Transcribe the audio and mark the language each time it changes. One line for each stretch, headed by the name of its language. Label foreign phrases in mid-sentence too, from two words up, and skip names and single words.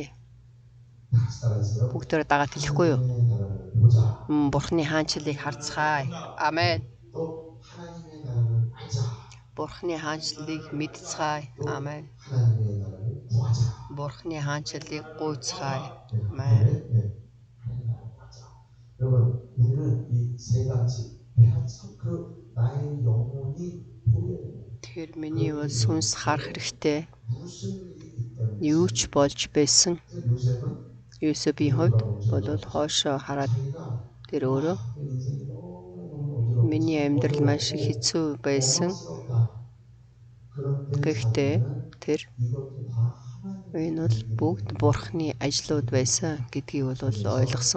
Mongolian: Бүгдөө дагаад хэлэхгүй юу? Бурхны хаанчлалыг харцгаая. Амен. Бурхны хаанчлалыг мэдцгаая. Амен. Бурхны хаанчлалыг гуйцгаая. Амен.
Korean: 여러분, 우리는 이 세 가지 그 나의 영혼이 보여야 됩니다.
Mongolian: Тэр миний бол сүнс харах хэрэгтэй.
Korean: 무슨 일이 있기 때문에
Mongolian: Юу ч болж байсан. Юсепийн хувьд бол хоошоо хараад тэр өөрөө миний амьдрал маш их хэцүү байсан. Гэхдээ тэр энэ бол бүгд Бурхны ажлууд байсан гэдгийг бол ойлгосон.